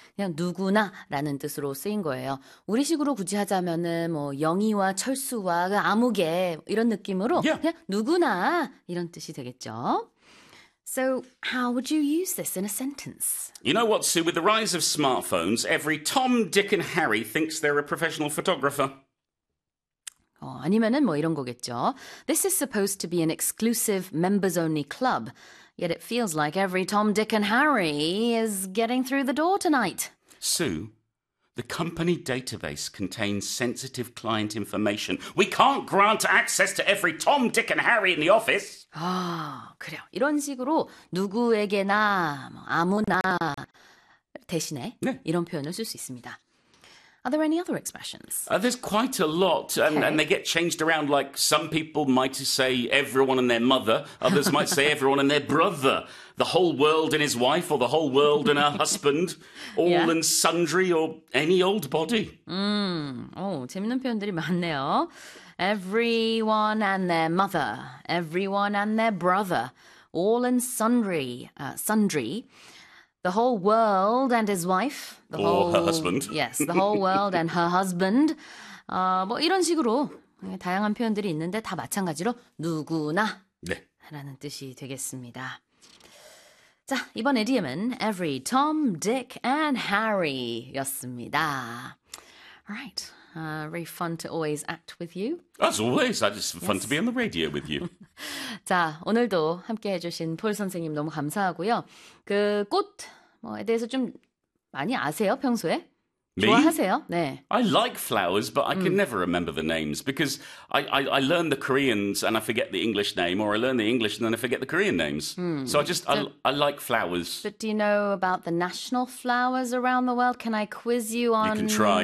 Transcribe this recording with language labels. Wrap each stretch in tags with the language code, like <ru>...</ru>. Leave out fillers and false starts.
<ko>그냥 누구나라는 뜻으로 쓰인 거예요. 우리식으로 굳이 하자면은 뭐 영희와 철수와 아무개 이런 느낌으로</ko> <en>Yeah.</en> <ko>그냥 누구나 이런 뜻이 되겠죠.</ko> <en>So, how would you use this in a sentence? You know what, Sue? With the rise of smartphones, every Tom, Dick, and Harry thinks they're a professional photographer.</en> <ko>아니면은 뭐 이런 거겠죠.</ko> <en>This is supposed to be an exclusive members-only club. Yet it feels like every Tom, Dick, and Harry is getting through the door tonight. Sue, the company database contains sensitive client information. We can't grant access to every Tom, Dick, and Harry in the office.</en> <ko>아, 그래요. 이런 식으로 누구에게나 아무나 대신에 이런 표현을 쓸수 있습니다.</ko> <en>Are there any other expressions? There's quite a lot, and they Okay. get changed around. Like some people might say everyone and their mother, others might say everyone and their brother, the whole world and his wife, or the whole world and her husband, all Yeah. and sundry, or any old body.</en> <ko>재밌는 표현들이 많네요.</ko> <en>Everyone and their mother, everyone and their brother, all and sundry, sundry. The whole world and his wife, the Or her whole, husband. yes, the whole world and her husband.</en> <ko>뭐 이런 식으로 다양한 표현들이 있는데 다 마찬가지로 누구나 라는 뜻이 되겠습니다. 자, 이번 idiom은 every Tom, Dick, and Harry 였습니다.</ko> <en>Alright, very fun to always act with you. As always, it's fun to be Yes. on the radio with you.</en> <ko>자, 오늘도 함께 해주신 폴 선생님 너무 감사하고요. 그 꽃, 뭐에 대해서 좀 많이 아세요, 평소에?</ko> <en>Me?</en> <ko>좋아하세요? 네.</ko> <en>I like flowers, but I can never remember the names because I learn the Koreans and I forget the English name, or I learn the English and then I forget the Korean names. So I like flowers. But do you know about the national flowers around the world? Can I quiz you You can on try.</en>